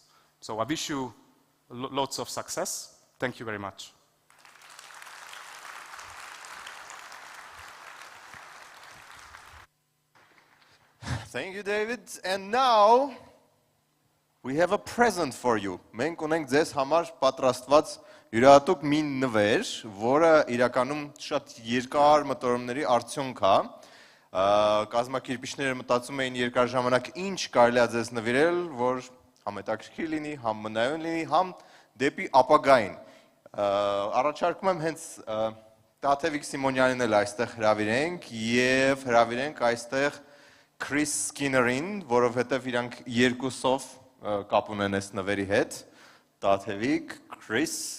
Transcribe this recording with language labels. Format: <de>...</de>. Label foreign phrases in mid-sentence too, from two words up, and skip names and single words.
<en>So I wish you lots of success. Thank you very much. Thank you, David. And now we have a present for you.</en> <hy>Մենք ունենք ձեզ համար պատրաստված յուրահատուկ մի նվեր, որը իրականում շատ երկար մտորումների արդյունք է։ Կազմակերպիչները մտածում էին երկար ժամանակ ինչ կարելի է ձեզ նվիրել, որ համ հետաքրքիր լինի, համ մնայուն լինի, համ դեպի ապագային։ Առաջարկում եմ հենց Տաթևիկ Սիմոնյանին էլ այստեղ հրավիրենք եւ հրավիրենք այստեղ Chris Skinner-ին, որովհետեւ իրանք երկուսով կապ ունեն այս նվերի հետ։ Տաթևիկ, Chris։</hy>